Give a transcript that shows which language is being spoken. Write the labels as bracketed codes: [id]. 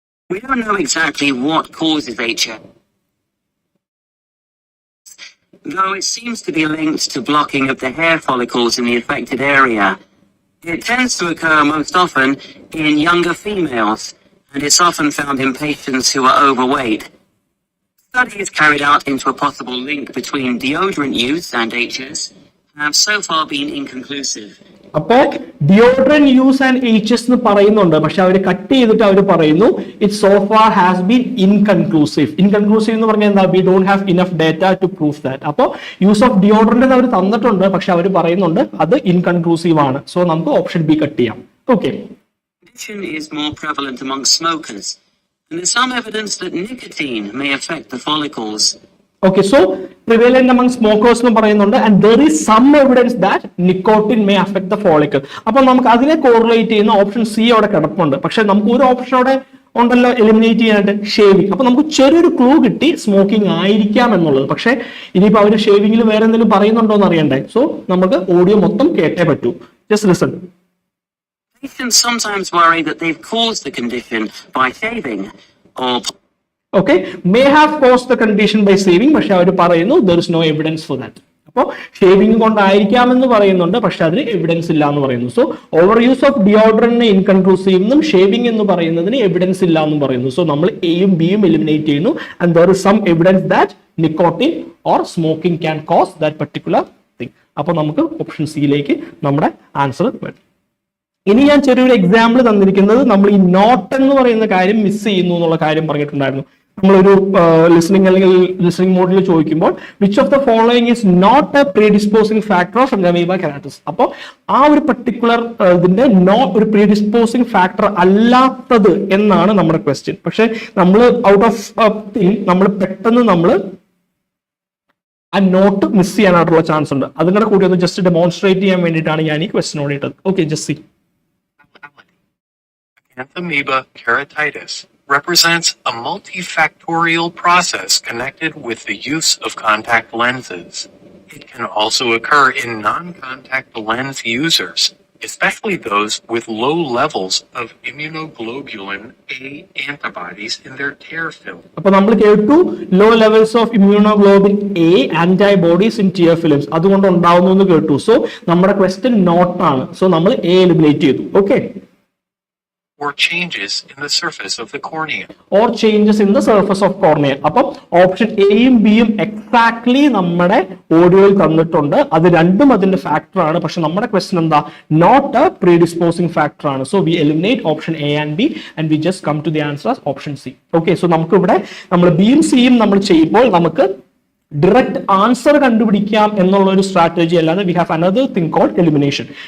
[en] We don't know exactly what causes HS, though it seems to be linked to blocking of the hair follicles in the affected area. It tends to occur most often in younger females, and it's often found in patients who are overweight. Studies carried out into a possible link between deodorant use and HS have so far been inconclusive. [ml] അപ്പോ deodorant use and HS എന്ന് പറയുന്നുണ്ട്, പക്ഷെ അവർ cut ചെയ്തിട്ട് അവർ പറയുന്നു [en] It so far has been inconclusive. Inconclusive [ml] എന്ന് പറഞ്ഞാൽ എന്താ? [en] We don't have enough data to prove that. [ml] അപ്പോൾ യൂസ് ഓഫ് ഡിയോഡ്രന്റ് അവർ തന്നിട്ടുണ്ട്, പക്ഷെ അവർ പറയുന്നുണ്ട് അത് ഇൻകൺക്ലൂസീവ് ആണ്. സോ നമുക്ക് ഓപ്ഷൻ ബി കട്ട് ചെയ്യാം. Okay, [en] Condition is more prevalent among smokers, and there's some evidence that nicotine may affect the follicles. Okay, so prevalent among smokers [ml] എന്ന് പറയുന്നുണ്ട്, [en] and there is some evidence that nicotine may affect the follicle. [ml] അപ്പോൾ നമുക്ക് അതിനെ correlate ചെയ്യുന്ന option C അവിടെ കിടപ്പുണ്ട്. പക്ഷെ നമുക്ക് ഒരു ഓപ്ഷൻ അവിടെ ഉണ്ടല്ലോ എലിമിനേറ്റ് ചെയ്യാനായിട്ട്, ഷേവിംഗ്. അപ്പൊ നമുക്ക് ചെറിയൊരു ക്ലൂ കിട്ടി സ്മോക്കിംഗ് ആയിരിക്കാം എന്നുള്ളത്. പക്ഷെ ഇനിയിപ്പോ അവർ ഷേവിംഗിൽ വേറെ എന്തെങ്കിലും പറയുന്നുണ്ടോ എന്ന് അറിയണ്ടേ. സോ നമുക്ക് ഓഡിയോ മൊത്തം കേട്ടേ പറ്റൂ. [en] Just listen. Patients sometimes worry that they've caused the condition by shaving or Okay, may have caused the condition by shaving, [ml] പക്ഷെ അവർ പറയുന്നു [en] there is no evidence for that. [ml] അപ്പോൾ ഷേവിംഗ് കൊണ്ടായിരിക്കാമെന്ന് പറയുന്നുണ്ട്, പക്ഷെ അതിന് എവിഡൻസ് ഇല്ല എന്ന് പറയുന്നു. So over use of deodorant inconclusive എന്നും ഷേവിംഗ് എന്ന് പറയുന്നതിന് എവിഡൻസ് ഇല്ല എന്നും പറയുന്നു. സോ നമ്മൾ എയും ബിയും എലിമിനേറ്റ് ചെയ്യുന്നു, [en] And there is some evidence that nicotine or smoking can cause that particular thing. [ml] അപ്പോൾ നമുക്ക് ഓപ്ഷൻ സിയിലേക്ക് നമ്മുടെ ആൻസർ വരും. ഇനി ഞാൻ ചെറിയൊരു എക്സാമ്പിൾ തന്നിരിക്കുന്നത്, നമ്മൾ ഈ നോട്ട് എന്ന് പറയുന്ന കാര്യം മിസ് ചെയ്യുന്നു എന്നുള്ള കാര്യം പറഞ്ഞിട്ടുണ്ടായിരുന്നു. നമ്മളൊരു ലിസണിങ് അല്ലെങ്കിൽ ലിസണിങ് മോഡിൽ ചോദിക്കുമ്പോൾ [en] Which of the following is not a predisposing factor of amoeba keratitis. [ml] അപ്പോൾ ആ ഒരു പർട്ടിക്കുലർ ഇതിന്റെ ഒരു പ്രീഡിസ്പോസിംഗ് ഫാക്ടർ അല്ലാത്തത് എന്നാണ് നമ്മുടെ ക്വസ്റ്റ്യൻ. പക്ഷെ നമ്മൾ ഔട്ട് ഓഫ് തിങ് നമ്മൾ പെട്ടെന്ന് നമ്മൾ ആ നോട്ട് മിസ് ചെയ്യാനായിട്ടുള്ള ചാൻസ് ഉണ്ട്. അതിന്റെ കൂടി ഒന്ന് ജസ്റ്റ് ഡെമോൺസ്ട്രേറ്റ് ചെയ്യാൻ വേണ്ടിയിട്ടാണ് ഞാൻ ഈ ക്വസ്റ്റ്യനോട് ഇട്ടത്. Okay, just see. [en] Amoeba keratitis represents a multifactorial process connected with the use of contact lenses. It can also occur in non-contact lens users, especially those with low levels of immunoglobulin A antibodies in their tear film. [ml] അപ്പോൾ നമ്മൾ കേട്ടു [en] low levels of immunoglobin A antibodies in tear films [ml] അതുകൊണ്ട് ഉണ്ടാവുന്നു എന്ന് കേട്ടു. So നമ്മുടെ question not ആണ്. So നമ്മൾ A എലിമിനേറ്റ് ചെയ്തു. Okay, [en] or changes in the surface of the cornea. Or changes in the surface of cornea. [ml] അപ്പം option എയും ബിയും എക്സാക്ട്ലി നമ്മുടെ ഓഡിയോയിൽ തന്നിട്ടുണ്ട്. അത് രണ്ടും അതിന്റെ ഫാക്ടർ ആണ്. പക്ഷെ നമ്മുടെ ക്വസ്റ്റൻ എന്താ? [en] not a predisposing factor [ml] ആണ്. [en] So we eliminate option A and B and we just come to the answer as option C. [ml] Okay, so നമുക്ക് ഇവിടെ നമ്മൾ ബിയും സിയും നമ്മൾ ചെയ്യുമ്പോൾ നമുക്ക് ഡയറക്റ്റ് ആൻസർ കണ്ടുപിടിക്കാം എന്നുള്ള ഒരു സ്ട്രാറ്റജി അല്ലാതെ [en] we have another thing called [ml] elimination.